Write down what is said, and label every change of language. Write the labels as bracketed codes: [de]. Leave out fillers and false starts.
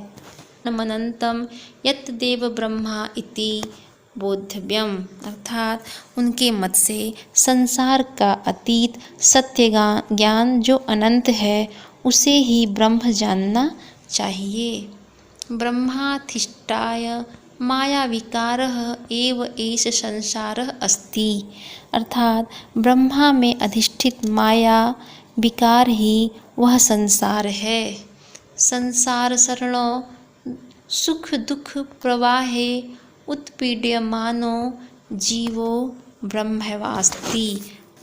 [sa] मनंतम यत् देव ब्रह्मा इति बोद्धव्यम। [hi] अर्थात उनके मत से संसार का अतीत सत्य ज्ञान जो अनंत है उसे ही ब्रह्म जानना चाहिए। [sa] ब्रह्माधिष्ठाय माया विकारः एव एष संसारः अस्ति। [hi] अर्थात ब्रह्मा में अधिष्ठित माया विकार ही वह संसार है। [sa] संसार सरणो सुख दुख प्रवाहे उत्पीड्यमानो जीवो ब्रह्मैवास्ति।